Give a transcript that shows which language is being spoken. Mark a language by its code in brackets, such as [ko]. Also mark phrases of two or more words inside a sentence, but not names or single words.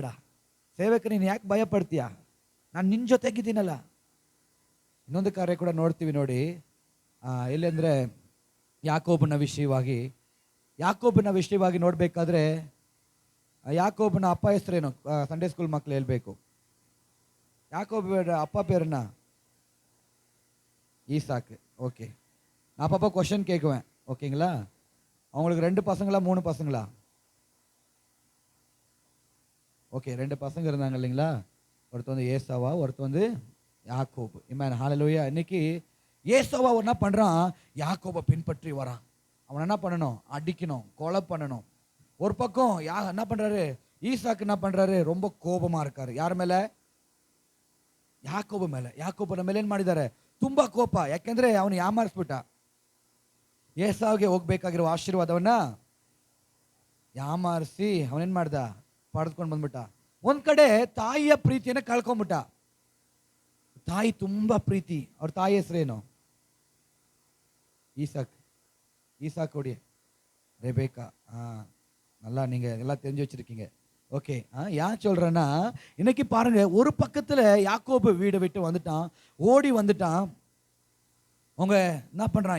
[kn] ಸೇವಕ, ನೀನು ಯಾಕೆ ಭಯ ಪಡ್ತೀಯ? ನಾನು ನಿನ್ನ ಜೊತೆಗಿದ್ದೀನಲ್ಲ. ಇನ್ನೊಂದು ಕಾರ್ಯ ಕೂಡ ನೋಡ್ತೀವಿ ನೋಡಿ, ಎಲ್ಲೆಂದರೆ ಯಾಕೋಬನ ವಿಷಯವಾಗಿ ನೋಡಬೇಕಾದ್ರೆ, ಯಾಕೋಬನ ಅಪ್ಪ ಹೆಸರೇನು? [en] Sunday school [kn] ಮಕ್ಕಳು ಹೇಳ್ಬೇಕು. ಯಾಕೋಬ ಅಪ್ಪ [ta] பேருன்னா ஈசாக்கு. ஓகே, நான் அப்பப்போ கொஷின் கேட்குவேன், ஓகேங்களா? அவங்களுக்கு 2 பசங்களா 3 பசங்களா? ஓகே, 2 பசங்க இருந்தாங்க இல்லைங்களா? ஒருத்தர் வந்து ஏசாவா, ஒருத்தர் வந்து யாக்கோபு. ஆமென், ஹல்லேலூயா. இன்னைக்கு ஏசாவா என்ன பண்ணுறான்? யாக்கோபை பின்பற்றி வரான். அவன் என்ன பண்ணணும்? அடிக்கணும், கொலை பண்ணணும். ஒரு பக்கம் என்ன பண்ணுறாரு? ஈசாக்கு என்ன பண்ணுறாரு? ரொம்ப கோபமாக இருக்காரு. [kn] ಯಾರ ಮೇಲೆ? ಯಾಕೋಬ ಮೇಲೆ. ಯಾಕೋಬನ ಮೇಲೆ ಏನು ಮಾಡಿದ್ದಾರೆ? ತುಂಬ ಕೋಪ. ಯಾಕೆಂದರೆ ಅವನು ಯಾಮಾರಿಸ್ಬಿಟ್ಟ. ಏಸಾವ್ಗೆ ಹೋಗ್ಬೇಕಾಗಿರೋ ಆಶೀರ್ವಾದವನ್ನ ಯಾಮಾರಿಸಿ ಅವನೇನು ಮಾಡ್ದ? ಪಡೆದುಕೊಂಡು ಬಂದ್ಬಿಟ್ಟ. ಒಂದು ಕಡೆ ತಾಯಿಯ ಪ್ರೀತಿಯನ್ನು ಕಳ್ಕೊಂಡ್ಬಿಟ್ಟ. ತಾಯಿ ತುಂಬ ಪ್ರೀತಿ. ಅವ್ರ ತಾಯಿ ಹೆಸರೇನು? [ta] ஈசாக் உடைய ரெபேக்கா. நல்லா நீங்கள் எல்லாம் தெரிஞ்சு வச்சுருக்கீங்க. ஓகே, ஏன் சொல்கிறேன்னா, இன்னைக்கு பாருங்க, ஒரு பக்கத்தில் யாக்கோபு வீடை விட்டு வந்துட்டான், ஓடி வந்துட்டான். அவங்க என்ன பண்ணுறான்?